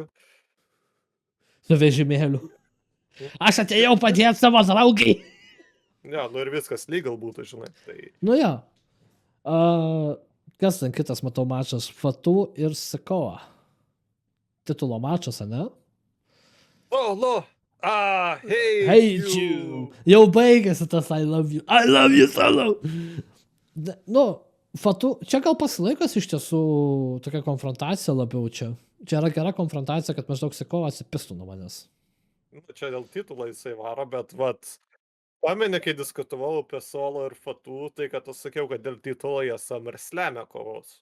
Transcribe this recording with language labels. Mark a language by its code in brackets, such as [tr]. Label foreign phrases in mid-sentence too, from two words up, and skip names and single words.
[lt] Su vežimėliu. Aš atėjau padėti savo draugai. Ja, nu ir viskas legal būtų, žinai. Tai... Nu ja. Kas ten kitas, matau, mačas? Fatu ir Sikoa. Titulo mačas, ne? [en] Hate you. [lt] Jau baigėsi tas [en] I love you. I love you solo. [lt] Nu, Fatu, čia gal pasilaikas iš tiesų tokia konfrontacija labiau čia. Čia yra gera konfrontacija, kad maždaug Sikoa atsipistų nuo manęs. Nu, čia dėl titulo jisai varo, bet pameni, kai diskutavau apie Solo ir Fatu, tai kad aš sakiau, kad dėl titulo jie SummerSlam'e kovos.